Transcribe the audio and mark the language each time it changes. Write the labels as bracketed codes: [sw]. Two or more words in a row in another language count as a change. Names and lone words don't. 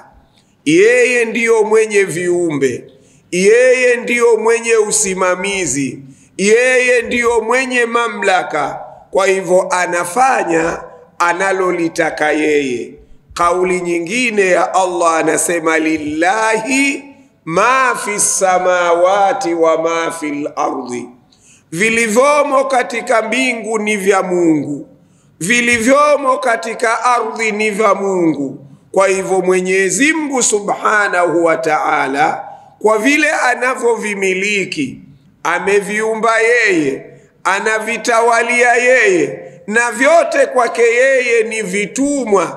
[sw] Yeye ndiyo mwenye viumbe, yeye ndiyo mwenye usimamizi, yeye ndiyo mwenye mamlaka. Kwa hivyo anafanya analolitaka yeye. Kauli nyingine ya Allah anasema [ar] لله ما في السماوات وما في الأرض, [sw] vilivyomo katika mbingu ni vya Mungu, vilivyomo katika ardhi ni vya Mungu. Kwa hivyo Mwenyezi Mungu [ar] سبحانه وتعالى, [sw] kwa vile anavyovimiliki, ameviumba yeye, anavitawalia yeye, na vyote kwake yeye ni vitumwa.